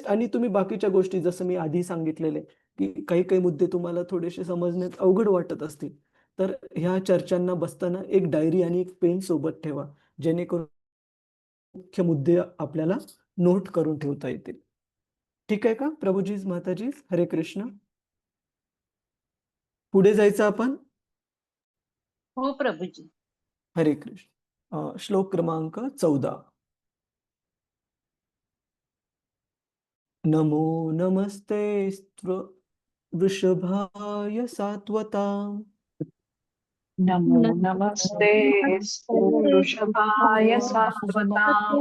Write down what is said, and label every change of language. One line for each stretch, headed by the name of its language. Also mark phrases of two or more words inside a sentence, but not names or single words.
Marathi: आणि तुम्ही बाकीच्या गोष्टी जसं मी आधी सांगितलेले की काही मुद्दे तुम्हाला थोडेसे समजण्यात अवघड वाटत असतील तर ह्या चर्चांना बसताना एक डायरी आणि एक पेन सोबत ठेवा, जेणेकरून मुख्य मुद्दे आपल्याला नोट करून ठेवता येतील. ठीक आहे का प्रभुजीज माताजीज? हरे कृष्ण. पुढे जायचं आपण. हो प्रभूजी. हरे कृष्ण. श्लोक क्रमांक 14.
Sanskrit: नमो नमस्ते वृषभाय सात्वताम् नमो नमस्ते वृषभाय सात्वताम्